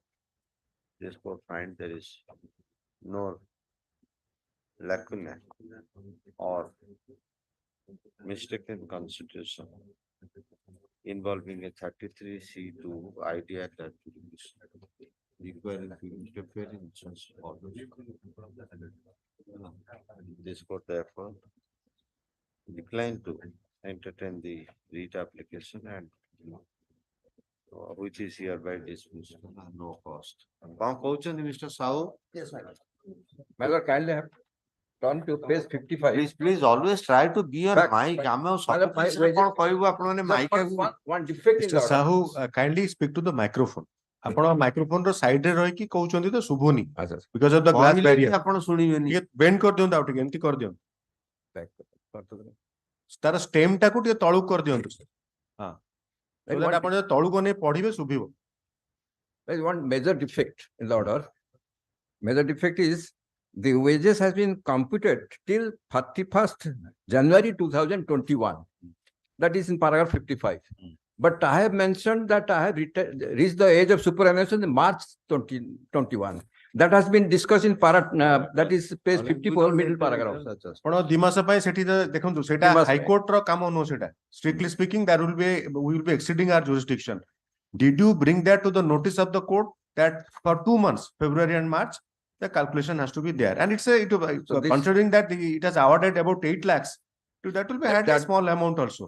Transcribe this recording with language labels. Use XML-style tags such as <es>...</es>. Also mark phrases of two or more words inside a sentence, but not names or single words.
<en>This court find there is no lacuna or mistaken constitution involving a 33C2 ID Act requiring to interfere in such orders. This court therefore declined to entertain the writ application and which is hereby dismissed, no cost.</en> <or>କଣ କହୁଛନ୍ତି Mr. Sahu?</or> <en>Yes, my lord. My lord, kindly have turn to page 55. Please always try to be on Back, mic. back.</en> <or>ଆମେ ଆଉ</or> <en>My lord, my</en> <or>ସଫିସିଏଣ୍ଟ କଣ କହିବୁ ଆପଣମାନେ</or> <en>Just</en> <or>ମାଇକ୍</or> <en>one defect in the Mr. order. Sahu, kindly speak to the microphone.</en> <or>ଆପଣ ମାଇକ୍ରୋଫୋନ ର ସାଇଡ ରେ ରହିକି କହୁଛନ୍ତି ତ ଶୁଭୁନି ଆଚ୍ଛା,</or> <en>because of the glass</en> <or>କହିଲେ କି</or> <en>barrier.</en> <or>ଆପଣ ଶୁଣିବେନି। ଟିକେ ବେଣ୍ଡ କରିଦିଅନ୍ତୁ ଆଉ ଟିକେ ଏମିତି କରିଦିଅନ୍ତୁ</or> <en>back, back.</en> <or>ତାର ଷ୍ଟେମ୍ ଟାକୁ ଟିକେ ତଳକୁ କରିଦିଅନ୍ତୁ ହଁ so</or> <en>There is that one-</en> <or>ଆପଣ ଯଦି ତଳକୁ ନେଇ ପଢିବେ ଶୁଭିବ।</or> <en>there is one major defect in the order. Major defect is the wages has been computed till 31st January 2021. That is in paragraph 55. But I have mentioned that I have reached the age of superannuation in March 2021. That has been discussed in that is page 54, middle paragraph.</en> <or>ଆପଣ ଦି ମାସ ପାଇଁ ସେଠି ଦେଖନ୍ତୁ ସେଇଟା ଦି ମାସ ପାଇଁ। ହାଇକୋର୍ଟ ର କାମ ନୁହଁ ସେଇଟା</or> <en>strictly speaking that we will be exceeding our jurisdiction. Did you bring that to the notice of the court that for 2 months February and March the calculation has to be there and it's So this- considering that it has awarded about 8 lakhs to that will be had a That- small amount also.</en>